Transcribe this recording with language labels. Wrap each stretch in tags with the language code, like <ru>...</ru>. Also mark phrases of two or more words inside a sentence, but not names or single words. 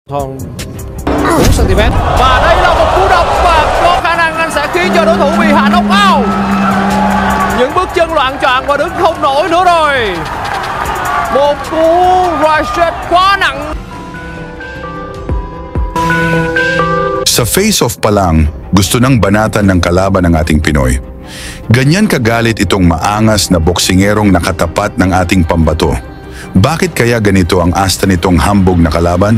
<vi>Thon 4cm và đây là một cú đập và có khả năng anh sẽ khiến cho đối thủ bị hạ</vi> <en>knock out.</en> <vi>Những bước chân loạng choạng và đứng không nổi nữa rồi. Một cú</vi> <en>right shot</en> <vi>quá nặng.</vi> <tl>Sa face-off pa lang, gusto nang banatan ng kalaban ng ating Pinoy. Ganyan kagalit itong maangas na boksingerong nakatapat ng ating pambato. Bakit kaya ganito ang asta nitong hambog na kalaban?</tl>